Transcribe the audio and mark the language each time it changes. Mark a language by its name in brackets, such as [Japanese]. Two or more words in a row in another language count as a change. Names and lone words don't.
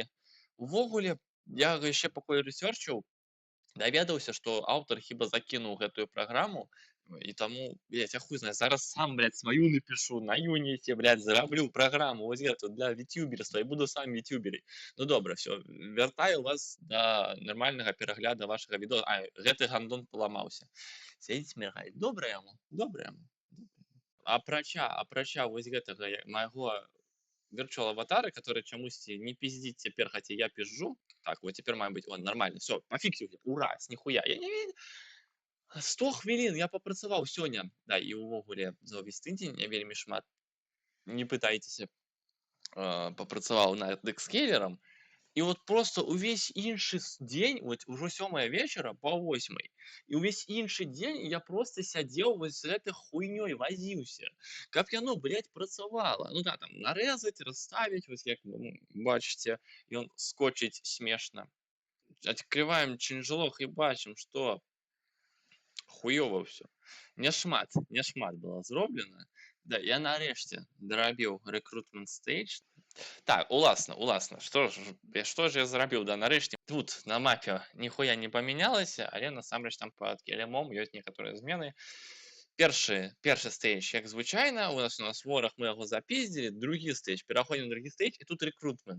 [Belarusian] Увогуле, я яшчэ пакуль рэсёрчыў, даведаўся, што аўтар хіба закінуў гэтую праграму, і таму, блядь, я хуй знае, зараз сам, блядь, сваю напишу на Unity, блядь, зараблю праграму вось гэту для вітюберства і буду сам вітюберить. Ну добра, все, вяртаю вас да нармальнага перагляда вашага відео. Гэты гандон паламаўся. Сядзіць міргаць. Добра яму. Апрача вось гэтага майго virtual аватара, который чамусьці не пиздит цяпер, хаця я пизжу. [Russian] Так, вот теперь [Belarusian] мае быць, [Russian] он нормально, все, пофиксил, ура, с нихуя. [Belarusian] Я не ведаю. 100 хвілін я папрацаваў сёння. Да, і ўвогуле за ўвесь тыдзень я вельмі шмат, не пытайцеся, папрацаваў над экскейлерам. І вот просто увесь іншы дзень, вот ужо 7 вечара па 8, і ўвесь іншы дзень я просто сядзеў вось з гэтай хуйнёй вазіўся, каб яно, блядь, працавала. Ну да, там нарэзаць, расставіць, вось як бачыце, ён скочыць смешна. Открываем changelog і бачым, што хуёва ўсё. Не шмат было зроблена. Да, я нарэшце дарабіў [English] recruitment stage. [Belarusian] Так, уласна. Што ж я зрабіў, да, нарэшце. Тут на мапе ніхуя не памянялася, але насамрэч там пад кілямом ёсць некаторыя змены. Першы стейдж, як звычайна, у нас вораг, мы яго запиздзілі. Другі стейдж, пераходзім на другі стейдж, і тут recruitment.